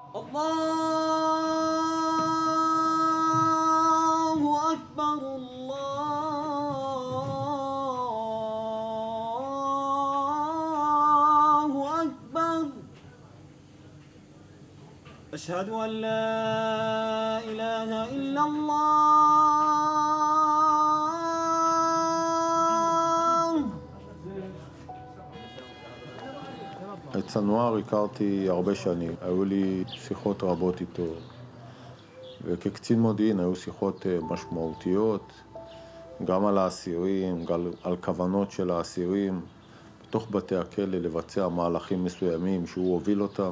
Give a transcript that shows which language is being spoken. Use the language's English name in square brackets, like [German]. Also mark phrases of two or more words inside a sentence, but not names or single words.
[Arabic] الله أكبر الله أكبر أشهد أن لا إله إلا الله. [Hebrew] את סנואר הכרתי הרבה שנים, היו לי שיחות רבות איתו, וכקצין מודיעין היו שיחות משמעותיות, גם על האסירים, גם על כוונות של האסירים, בתוך בתי הכלא לבצע מהלכים מסוימים שהוא הוביל אותם.